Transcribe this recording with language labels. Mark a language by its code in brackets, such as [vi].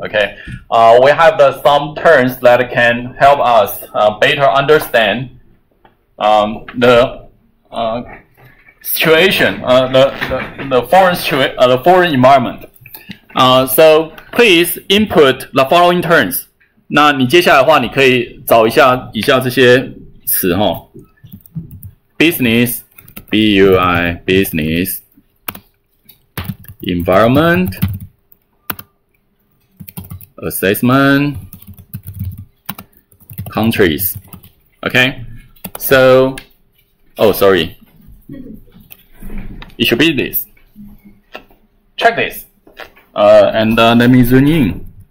[en] Okay, we have some terms that can help us better understand the situation, the foreign environment. So please input the following terms. [zh] 那你接下来的话，你可以找一下以下这些词哈 ： [en] business, B-U-I, business, environment, assessment, countries. Okay, so, oh sorry, it should be this. Check this. And let me zoom in.